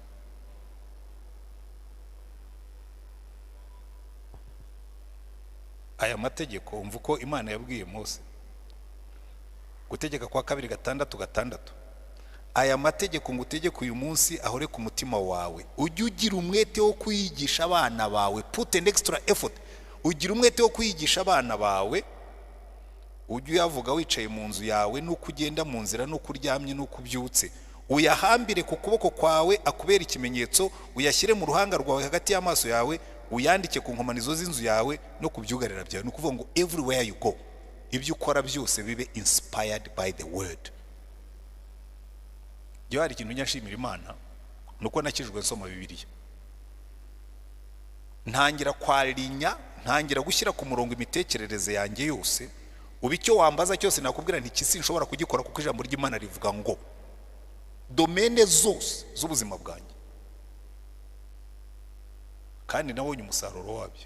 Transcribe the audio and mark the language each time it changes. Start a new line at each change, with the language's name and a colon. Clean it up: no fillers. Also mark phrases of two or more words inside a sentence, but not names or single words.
Kinyarwanda: Aya mategeko umva uko Imana yabwiye Mose, gutegeka kwa 2:6. Aya mategeko ngutegeka uyu munsi ahore ku mutima wawe, ujye ugira umwete wo kwigisha abana bawe.
English: Put an extra effort,
Kinyarwanda: ugira umwete wo kwigisha abana bawe. Ujye uyavuga wicaye mu nzu yawe, nuko ugenda mu nzira, nuko uryamye, nuko ubyutse. Uyahambire ku kuboko kwawe akubera ikimenyetso, uyashyire mu ruhanga rwawe hagati y'amaso yawe, uyandike ku nkomanizo z'inzu yawe no ku byugarira byawe. Nukuvuga ngo
English: everywhere you go,
Kinyarwanda: ibyo ukora byose bibe
English: inspired by the word.
Kinyarwanda: Iyo hari ikintu nyashimira Imana nuko nakijwe nsoma Bibiliya, ntangira kwarinya, ntangira gushyira ku murongo imitekerereze yanjye yose. Ubu icyo wambaza cyose nakubwira nti kisi nshobora kugikora, kuko ijambo ry'Imana rivuga ngo domene zose z'ubuzima bwanjye, kandi nabonye umusaruro wabyo.